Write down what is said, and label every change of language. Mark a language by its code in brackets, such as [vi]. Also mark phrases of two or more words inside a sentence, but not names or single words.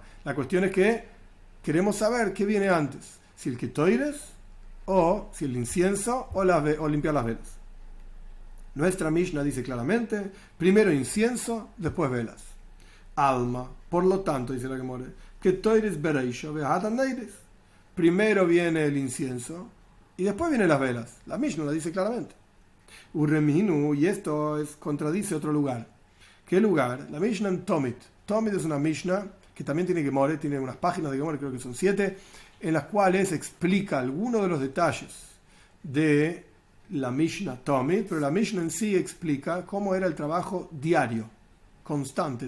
[es] La cuestión es que queremos saber qué viene antes, si el ketoires, o si el incienso o limpiar las velas. Nuestra Mishnah dice claramente, primero incienso, después velas. Alma, por lo tanto, dice la Gemara, [arc] קטורת ברישא והדר נרות. [es] Primero viene el incienso y después vienen las velas. La Mishnah la dice claramente. Urreminu, y esto contradice otro lugar. ¿Qué lugar? La Mishnah en Tomit. Tomit es una Mishnah que también tiene Gemara, tiene unas páginas de Gemara, creo que son 7, en las cuales explica algunos de los detalles de la Mishnah Tomit, pero la Mishnah en sí explica cómo era el trabajo diario, constante.